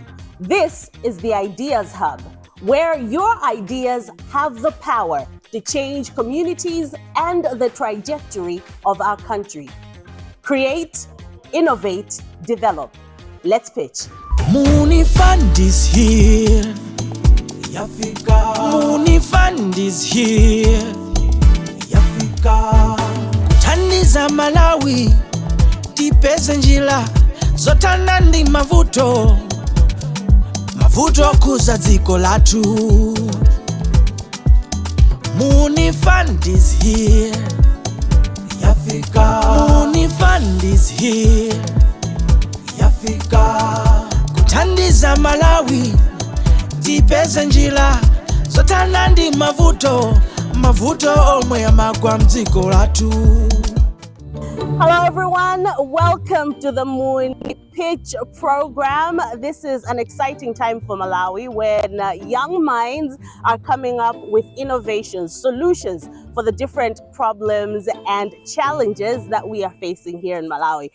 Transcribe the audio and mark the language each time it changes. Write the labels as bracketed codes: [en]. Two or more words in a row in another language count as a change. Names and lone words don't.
[en] This is the Ideas Hub, where your ideas have the power to change communities and the trajectory of our country. Create, innovate, develop. Let's pitch. Muuni Fund is here. Yafika. Muuni Fund is here. Yafika. [ny] Kuthandiza Malawi tipeze njira zotana ndi mavuto kuza dziko lathu. [en] Muuni Fund is here. Yafika. Muuni Fund is here. Yafika. [ny] Kuthandiza Malawi tipeze njira zotana ndi mavuto omwe amagwa mdziko lathu. [en] Hello everyone, welcome to the Muuni Pitch program. This is an exciting time for Malawi when young minds are coming up with innovations, solutions for the different problems and challenges that we are facing here in Malawi.